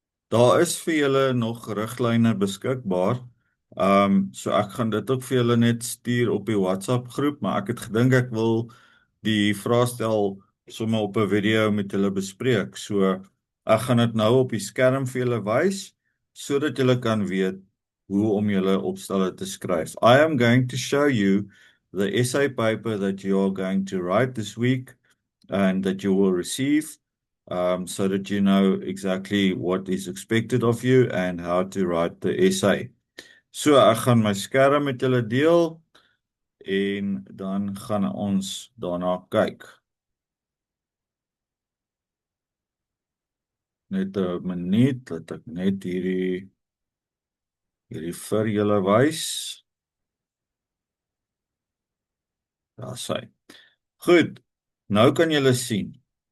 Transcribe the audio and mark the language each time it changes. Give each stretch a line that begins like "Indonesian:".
Afrikaans: Daar is vir julle nog riglyne beskikbaar. So ek gaan dit ook vir julle net stuur op die WhatsApp groep, maar ek het gedink ek wil die vraestel sommer op 'n video met julle bespreek. So ek gaan dit nou op die skerm vir julle wys sodat julle kan weet hoe om julle opstelle te skryf.
English: I am going to show you the essay paper that you are going to write this week and that you will receive, so that you know exactly what is expected of you and how to write the essay.
Afrikaans: So ek gaan my skerm met julle deel en dan gaan ons daarna kyk. Net 'n minuut dat ek net hierdie vir julle wys. Daar sê. Goed. Nou kan julle sien.